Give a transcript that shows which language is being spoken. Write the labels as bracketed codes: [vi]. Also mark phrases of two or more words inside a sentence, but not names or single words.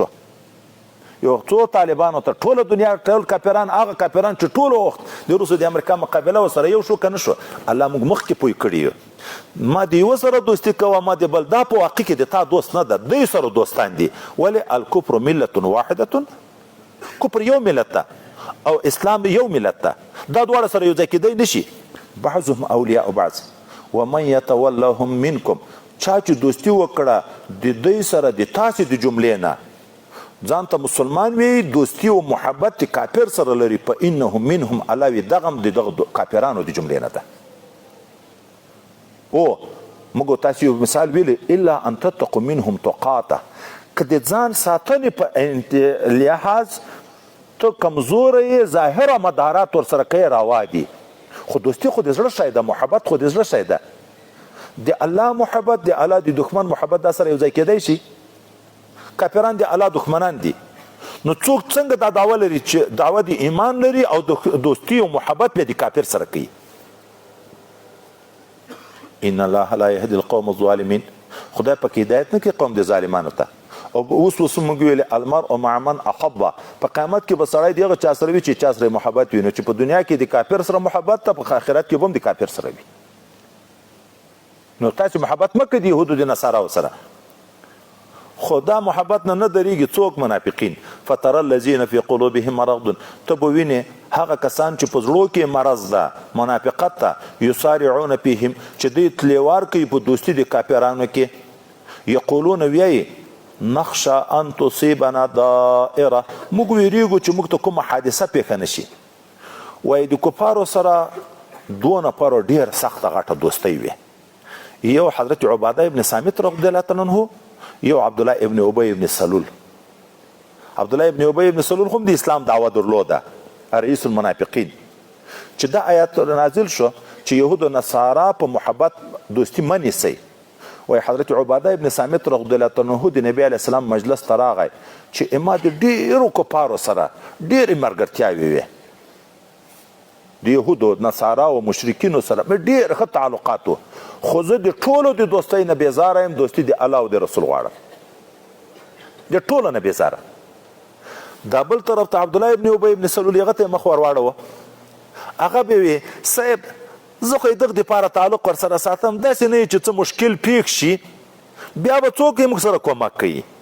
[ps] یو څو طالبانو ته ټوله دنیا ټول کافران هغه کافران چې ټول وخت د روسو د امریکا مقابله ورسره یو شو که نه شو الله موږ مخکې پوه کړي یو ما د یوه سره دوستي کوه ما د بل دا په واقع کې د تا دوست نه ده دوی سره دوستان دي ولې [ar] الکفر ملت واحده [ps] کفر یو ملت ده او اسلام یو ملت ده دا دواړه سره یو ځای کېدی نشي [ar] بعضهم اولیاء بعض ومن یتولهم منکم [ps] چا چې دوستي وکړه د دوی سره د تاسې د جملې نه ځان ته مسلمان وي دوستي او محبت د کافر سره لري په [ar] انهم منهم [ps] الله وي دغه د دغه کافرانو د جملې نه ده او موږ تاسو یو مثال ویلی [ar] الا ان تتقوا منهم تقاته [ps] که د ځان ساتنې په لحاظ ته کمزوره یې ظاهره مدارات ورسره کوي روا دي خو دوستي خو د زړه شی ده محبت خو د زړه شی ده د الله محبت د الله د دښمن محبت دا سره یو ځای کېدی شي کافران د الله دښمنان دي نو څوک څنګه دا دعوه لري چې دعوه د ایمان لري او دوستي او محبت به د کافر سره کوي [ar] ان الله لا يهدي القوم الظالمين [ps] خدای پاک هدایت نه کوي قوم د ظالمانو ته او اوس موږ ویل [ar] المرء مع من احب [ps] په قیامت کې به سړی دغه چا سره وي چې چا سره محبت وي نو چې په دنیا کې د کافر سره محبت ته په آخرت کې به هم د کافر سره وي نو تاسو محبت مه کوئ د یهودو د نصاراو سره خو دا محبت نه درېږي څوک منافقین [ar] فترى الذین فی قلوبهم مرض [ps] ته به وینې هغه کسان چې په زړو کې مرض ده منافقت ته [ar] یسارعون فیهم [ps] چې دوی تلیوار کوي په دوستي د کافرانو کې یقولون ویایي [ar] نخشى ان تصيبنا دائره [ps] موږ ویریږو چې موږ ته کومه حادثه پیښه نشي وایي د کفارو سره دونه پرو ډېر سخته غټه دوستۍ وي یو حضرت عباده ابن صامت [ar] رضی الله تعالی عنه [ps] یو عبدالله ابن ابی ابن سلول عبدالله ابن ابی ابن سلول هم د اسلام دعوه درلوده [ar] رئیس المنافقین [ps] چې دا آیات نازل شو چې یهود و نصارا په محبت دوستی منیسي وای حضرت عباده ابن صامت [ar] رضی الله عنه [ps] د نبی [ar] علیه السلام [ps] مجلس ته راغی چې اما د ډیرو کفارو سره ډیرې ملګرتیاوې وې د یهودو نصارا او مشرکینو سره مې ډیر ښه تعلقات و خو زه د ټولو د دوستۍ نه بېزاره یم دوستي د الله او د رسول غواړم د ټولو نه بېزاره دا بل طرف ته عبدالله ابن ابی ابن سلول هغه ته مخ ور واړوه هغه به وي صاحب زه خو یې دغه دپاره تعلق ورسره ساتم داسې نه چې څه مشکل پیښ شي بیا به څوک یې موږ سره کومک کوي